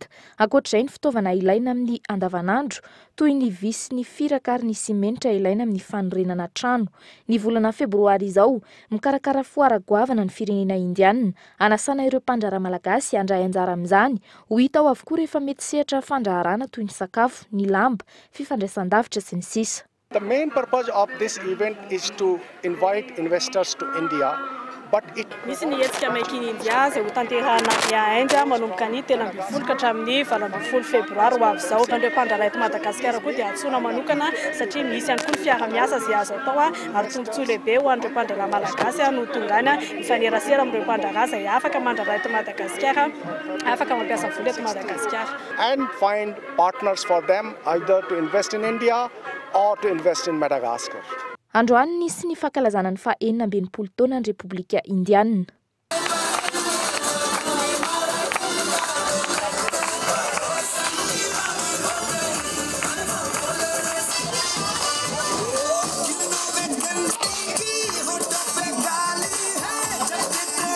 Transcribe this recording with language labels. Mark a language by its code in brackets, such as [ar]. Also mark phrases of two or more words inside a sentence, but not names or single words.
[mg] Ankoatr'izay ny fitaovana ilaina amin'ny andavanandro, toy ny visy, ny firaka ary ny simenitra ilaina amin'ny fanorenana trano. Ny volana febroary izao, mikarakara foara goavana ny firenena indiana, anasana ireo mpandraharaha malagasy handray anjara amin'izany. Ho hita ao avokoa rehefa mety sehatra fandraharana toy ny sakafo, ny lamba, fifandraisan-davitra sy ny sisa. [en] The main purpose of this event is to invite investors to India. [mg] misy ny hetsika maikiny india zay ho tanterahana Inde manomboka ny 8 ka hatramin'ny 20 febroary ho avy izao. Andreo mpandra eto Madagasikara koa dia antsoina manokana satria misy ihany koa ny fiara-miasa zay azo atao ary tombotsoa lehibe ho an'ireo mpandra malagasy no tongany mifanerasera amin'ireo mpandra zay afaka mandrara eto Madagasikara, afaka mampiasa vola eto Madagasikara. [en] And find partners for them either to invest in India or to invest in Madagascar. [mg] Androany nisy ny fankalazana ny fa-enina taona ny Repoblika Indiana. Kiasika